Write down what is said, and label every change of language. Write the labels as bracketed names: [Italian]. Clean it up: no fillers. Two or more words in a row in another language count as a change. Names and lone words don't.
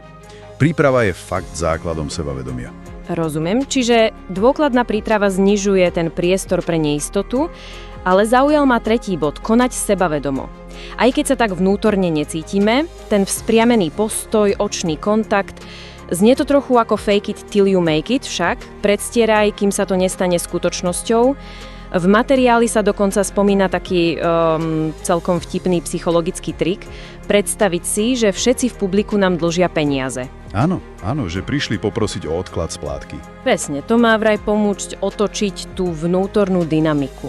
[Slovak] Príprava je fakt základom sebavedomia. Rozumiem, čiže dôkladná príprava znižuje ten priestor pre neistotu, ale zaujal ma tretí bod, konať sebavedomo. Aj keď sa tak vnútorne necítime, ten vzpriamený postoj, očný kontakt, znie to trochu ako [English] fake it till you make it, [Slovak] však predstieraj, kým sa to nestane skutočnosťou. V materiáli sa dokonca spomína taký celkom vtipný psychologický trik, predstaviť si, že všetci v publiku nám dlžia peniaze. Áno, že prišli poprosiť o odklad splátky. Presne, to má vraj pomôcť otočiť tú vnútornú dynamiku.